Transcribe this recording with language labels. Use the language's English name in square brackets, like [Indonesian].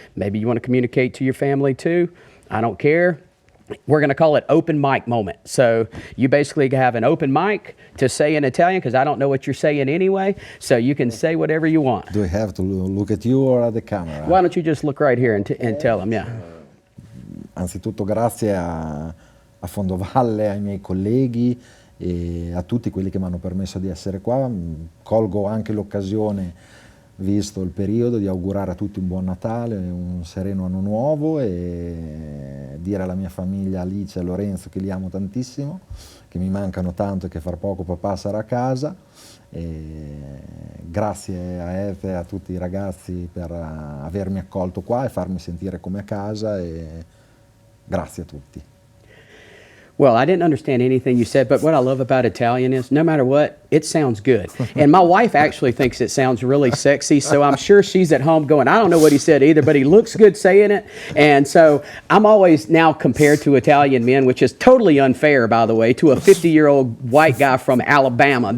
[English] Maybe you want to communicate to your family too. I don't care. We're going to call it open mic moment. So you basically have an open mic to say in Italian, because I don't know what you're saying anyway. So you can say whatever you want. Do I have to look at you or at the camera? Why don't you just look right here and tell them, yeah. [Italian] Anzitutto grazie a Fondovalle, ai miei colleghi e a tutti quelli che mi hanno permesso di essere qua. Colgo anche l'occasione, visto il periodo, di augurare a tutti un buon Natale, un sereno anno nuovo e dire alla mia famiglia Alice e Lorenzo che li amo tantissimo, che mi mancano tanto e che fra poco papà sarà a casa. E grazie a Eve e a tutti i ragazzi per avermi accolto qua e farmi sentire come a casa, e grazie a tutti. [English] Well, I didn't understand anything you said, but what I love about Italian is no matter what, it sounds good. And my wife actually thinks it sounds really sexy, so I'm sure she's at home going, I don't know what he said either, but he looks good saying it. And so I'm always now compared to Italian men, which is totally unfair, by the way, to a 50-year-old white guy from Alabama.